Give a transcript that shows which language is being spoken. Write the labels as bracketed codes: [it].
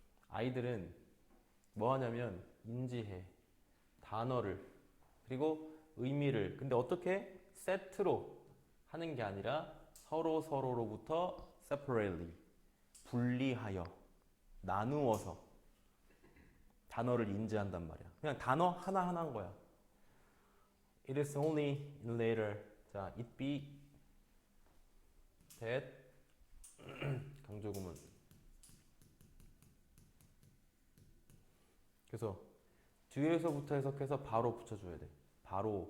[ko] 아이들은 뭐 하냐면 인지해 단어를 그리고 의미를 근데 어떻게 세트로 하는 게 아니라 서로로부터 [en] separately [ko] 분리하여 나누어서 단어를 인지한단 말이야. 그냥 단어 하나하나인 거야. [en] It is only later. [ko] 자, [en] it be that [ko] 강조구문. 그래서 뒤에서부터 해석해서 바로 붙여줘야 돼. 바로.